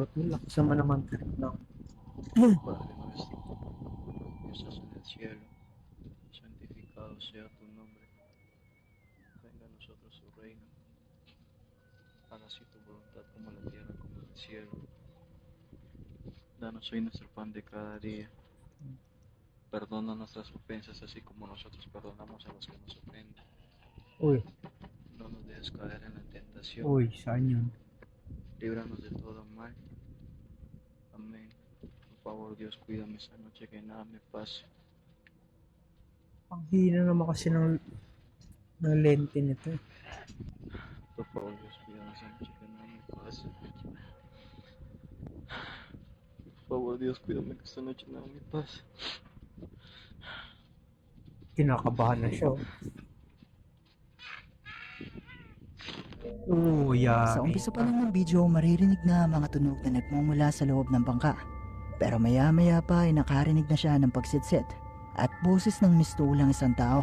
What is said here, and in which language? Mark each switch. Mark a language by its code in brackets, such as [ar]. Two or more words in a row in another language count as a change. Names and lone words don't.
[tl] Lakas naman naman trip ng [es] Padre nuestro, que estás en el cielo, santificado sea tu nombre. Venga a nosotros tu reino. Hágase tu voluntad como en la tierra como en el cielo. Danos hoy nuestro pan de cada día. Perdona nuestras ofensas así como nosotros perdonamos a los que nos ofenden. Uy, No nos dejes caer en la tentación. [tl] uy, saan yun? [es] Líbranos de todo mal. Amén. Por favor, Dios, cuídame esta noche que nada me pase. [tl] Ang hina naman kasi ng lente nito. [es] Por favor, Dios, cuídame esta noche que nada me pase. Por favor, Dios, cuídame que esta noche nada me pase. [tl] Kinakabahan na siya. Oh, Sa yari. umpisa pa lang ng video, maririnig na ang mga tunog na nagmumula sa loob ng bangka. Pero maya-maya pa ay nakarinig na siya ng pagsidsit at boses ng mistulang isang tao.